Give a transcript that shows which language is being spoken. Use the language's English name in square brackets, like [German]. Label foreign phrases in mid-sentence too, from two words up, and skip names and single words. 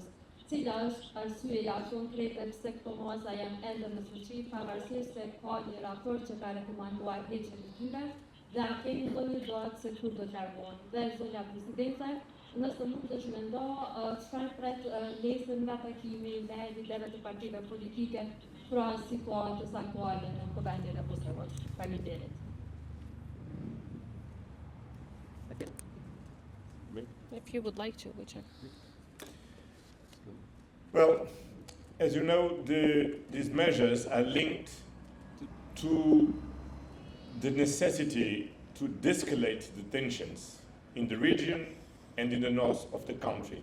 [Albanian] Cila është arsyeja konkrete pse këto masa janë ende në fuqi, pavarësisht se ka një raport që ka rekomanduar heqjen e tyre, dhe a keni ndonjë datë se kur do të largohen. Dhe zonja Presidente, nëse nuk të shmendo, çfarë pret nesër nga takimi me liderët e partive politike pra situatës aktuale në Kuvendin e Kosovës. Faleminderit. [English] If you would like to, whichever. Well, as you know, these measures are linked to the necessity to de-escalate the tensions in the region and in the north of the country.